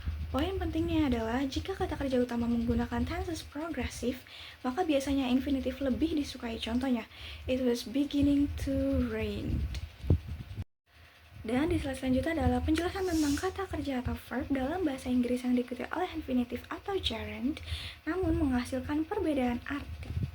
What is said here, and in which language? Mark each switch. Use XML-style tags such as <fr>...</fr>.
<id>Poin pentingnya adalah jika kata kerja utama menggunakan tenses progresif, maka biasanya infinitif lebih disukai.</id> <en>Contohnya, it was beginning to rain.</en> <id>Dan di slide selanjutnya adalah penjelasan tentang kata kerja atau verb dalam bahasa Inggris yang diikuti oleh infinitif atau gerund, namun menghasilkan perbedaan arti.</id>